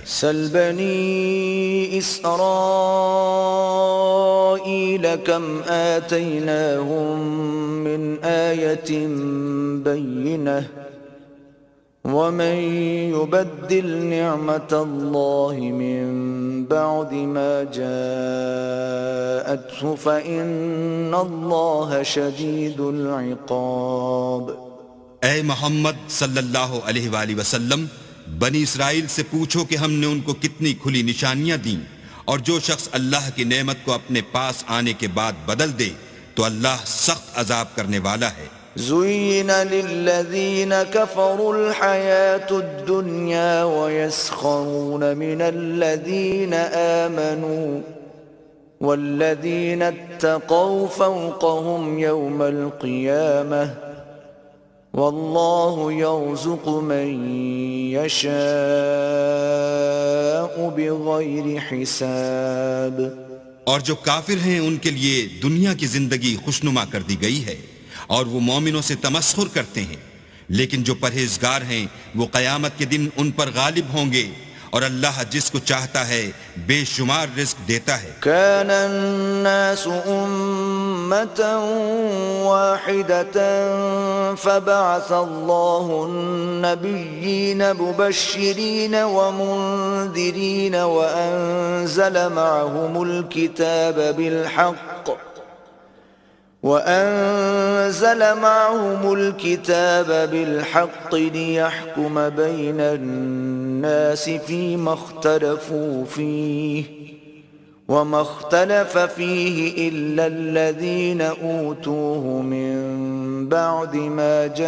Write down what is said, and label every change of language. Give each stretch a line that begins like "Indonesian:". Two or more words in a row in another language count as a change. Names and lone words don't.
Arabic: سل بني إسرائيل كم آتيناهم من آية بينة ومن يبدل نعمة الله من بعد ما جاءته فإن الله شديد العقاب.
Urdu: اے محمد
Arabic: صلى الله عليه وسلم,
Urdu: بنی اسرائیل سے پوچھو کہ ہم نے ان کو کتنی کھلی نشانیاں دی، اور جو شخص اللہ کی نعمت کو اپنے پاس آنے کے بعد بدل دے تو اللہ سخت عذاب کرنے والا ہے.
Arabic: زين للذين كفروا الحياة الدنيا ويسخرون من الذين آمنوا والذين اتقوا فوقهم يوم القيامة والله يرزق من يشاء بغير حساب.
Urdu: اور جو کافر ہیں ان کے لیے دنیا کی زندگی خوشنما کر دی گئی ہے اور وہ مومنوں سے تمسخر کرتے ہیں، لیکن جو پرہیزگار ہیں وہ قیامت کے دن ان پر غالب ہوں گے اور اللہ جس کو چاہتا ہے بے شمار رزق دیتا ہے.
Arabic: كان الناس أمة واحدة فبعث الله النبيين مبشرين ومنذرين وأنزل معهم الكتاب بالحق وأنزل معهم الكتاب بالحق ليحكم بين الناس فيما اختلفوا فيه وما اختلف فيه إلا الذين أوتوه من بعد ما